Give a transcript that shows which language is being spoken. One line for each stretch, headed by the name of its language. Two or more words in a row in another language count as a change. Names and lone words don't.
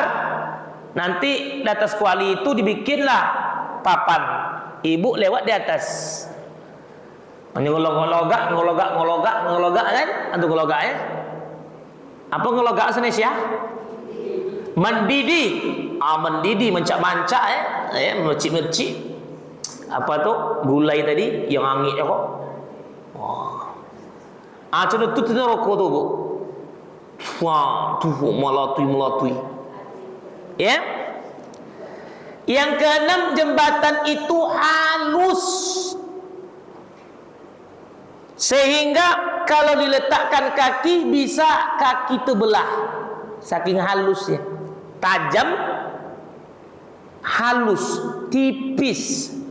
Indonesian: Nanti di atas kuali itu dibikinlah papan. Ibu lewat di atas. Ngologak kan? Atau ngologak ya? Apa ngologak Indonesia? Mendidih. Mendidih, mancak-mancak ya, mercik-mercik. Apa tu? Gulai tadi yang angin kok. Macam tu rokok tu, Bu. Wah, tu melatui. Ya. Yang keenam, jembatan itu halus. Sehingga kalau diletakkan kaki bisa kaki terbelah. Saking halusnya. Tajam, halus, tipis.